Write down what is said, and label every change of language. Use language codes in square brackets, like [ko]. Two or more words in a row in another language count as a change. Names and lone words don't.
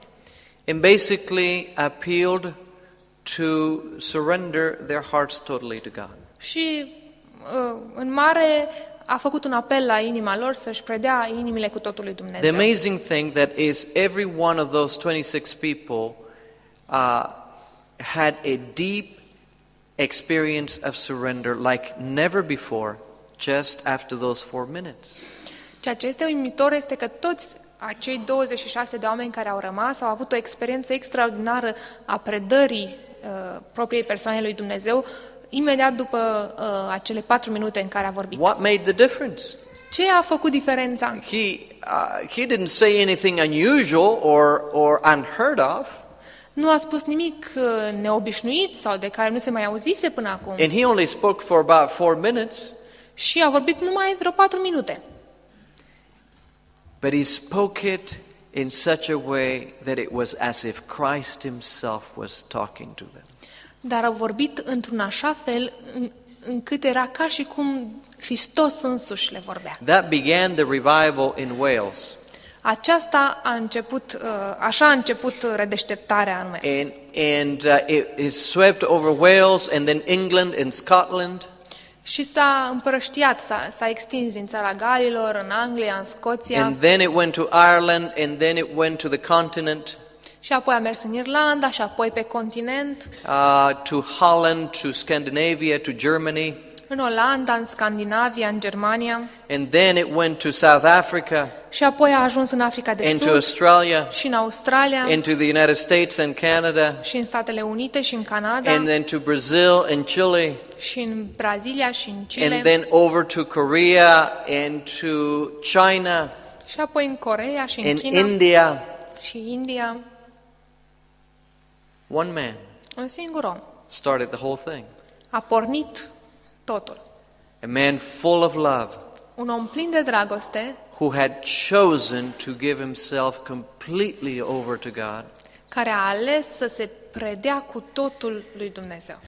[en] And basically appealed to surrender their hearts totally to God. [ro] Și în mare a făcut un apel la inima lor să-și predea inimile cu totul lui [en] The [ro] Dumnezeu. [en] amazing thing that is every one of those 26 people had a deep experience of surrender like never before, just after those 4 minutes. [ro] Ceea ce este uimitor este că toți acei 26 de oameni care au rămas au avut o experiență extraordinară a predării propriei persoane lui Dumnezeu imediat după acele 4 minute în care a vorbit. [en] What made the difference? [ro] Ce a făcut diferența? [en] He didn't say anything unusual or unheard of, [ro] Nu a spus nimic neobișnuit sau de care nu se mai auzise până acum. [en] and he only spoke for about 4 minutes. [ro] Și a vorbit numai vreo 4 minute. [en] But he spoke it in such a way that it was as if Christ himself was talking to them. [ro] Dar a vorbit într-un așa fel încât era ca și cum Hristos însuși le vorbea. [en] That began the revival in Wales. [ro] Așa a început redeșteptarea în Wales. [en] And it swept over Wales and then England and Scotland. [ro] Și s-a împrăștiat, s-a extins din țara Galilor, în Anglia, în Scoția. [en] And then it went to Ireland, and then it went to the continent, [ro] Și apoi a mers în Irlanda, și apoi pe continent, [en] to Holland, to Scandinavia, to Germany. [ro] în Olanda, în Scandinavia, în Germania. [en] And then it went to South Africa, [ro] Și apoi a ajuns în Africa de [en] and to [ro] Sud, [en] Australia, [ro] și în Australia, [en] and to the United States and Canada, [ro] și în Statele Unite, și în Canada, [en] and then to Brazil and Chile, [ro] și în Brazilia, și în Chile, [en] and then over to Korea and to China [ro] și apoi în Coreea, și în [en] and [ro] China, [en] India. [ro] și India. [en] One man [ro] Un singur om [en] started the whole thing. [ro] a pornit totul. [en] A man full of love, [ro] Un om plin de dragoste, [en] who had chosen to give himself completely over to God. [ro] care a ales să se predea cu totul lui Dumnezeu.